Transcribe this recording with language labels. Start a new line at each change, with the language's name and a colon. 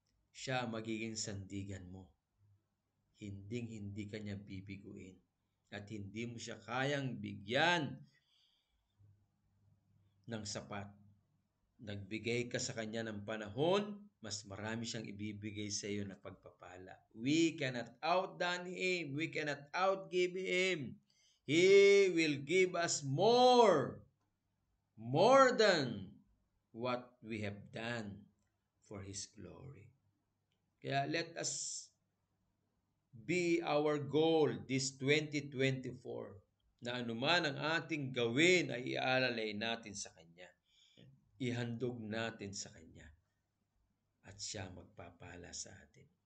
Filipino: Siya ang magiging sandigan mo. Hindi ka niya bibiguin. At hindi mo siya kayang bigyan ng sapat. Nagbigay ka sa kanya ng panahon, mas marami siyang ibibigay sa iyo na pagpapala.
English: We cannot outdone Him. We cannot outgive Him. He will give us more than what we have done for His glory.
Filipino: Kaya
English: let us be our goal this 2024
Filipino: na anuman ang ating gawin ay ialalay natin sa Kanya. Ihandog natin sa Kanya at siya magpapala sa atin.